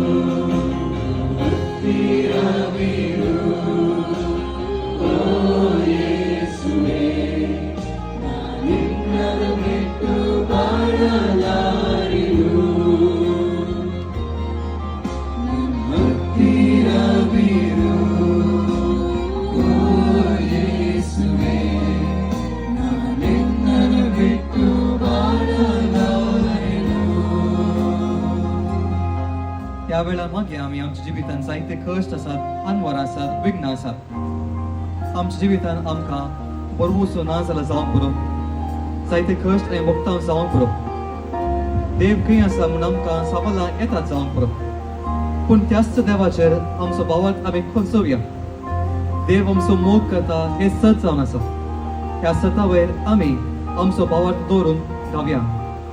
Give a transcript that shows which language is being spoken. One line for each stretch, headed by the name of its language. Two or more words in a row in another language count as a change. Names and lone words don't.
Kannada: ಹತ್ತಿರವಿರು ಓ ಯೇಸುವೆ ನಾನಿನ್ನನ್ನು ಬಿಟ್ಟು ಬಾಳಲಾರೆನು ಹತ್ತಿರವಿರು ಓ ಯೇಸುವೆ ನಾನಿನ್ನನ್ನು ಬಿಟ್ಟು ಬಾಳಲಾರೆನು
Konkani: या वेळा मागे आम्ही आमच्या जिवितान जायते कश्ट आसात आनवार आसात विघ्न आसात आमच्या जिवितान आमकां बरोवचो ना जाल्यार जावंक पुरो जायते कश्ट आनी भोगतां जावंक पुरो देव खंय आसा म्हूण आमकां साबलां येतात जावंक पुरो पूण त्याच देवाचेर आमचो भावार्थ आमी खंचोवया देव आमचो मोग करता हे सत जावन आसा ह्या सता वयर आमी आमचो भावार्थ दवरून गावया